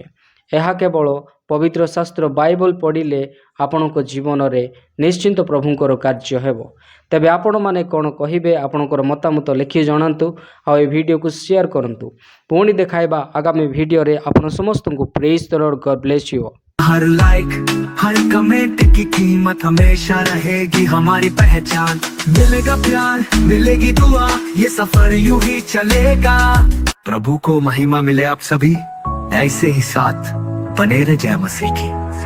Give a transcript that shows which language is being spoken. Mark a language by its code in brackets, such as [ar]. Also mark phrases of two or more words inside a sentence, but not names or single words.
[or] ଏହା କେବଳ ପବିତ୍ର ଶାସ୍ତ୍ର ବାଇବଲ ପଢ଼ିଲେ ଆପଣଙ୍କ ଜୀବନରେ ନିଶ୍ଚିନ୍ତ ପ୍ରଭୁଙ୍କର କାର୍ଯ୍ୟ ହେବ। ତେବେ ଆପଣମାନେ କ'ଣ କହିବେ ଆପଣଙ୍କର ମତାମତ ଲେଖି ଜଣାନ୍ତୁ ଆଉ ଏ ଭିଡ଼ିଓକୁ ସେୟାର କରନ୍ତୁ। ପୁଣି ଦେଖାଇବା ଆଗାମୀ ଭିଡ଼ିଓରେ ଆପଣ ସମସ୍ତଙ୍କୁ [en] Praise the Lord God bless you. [hi] हर लाइक हर कमेंट की कीमत हमेशा रहेगी हमारी पहचान। मिलेगा प्यार मिलेगी दुआ ये सफर यूं ही चलेगा। प्रभु को महिमा मिले आप सभी ऐसे ही साथ बने रहे जय मसीह की।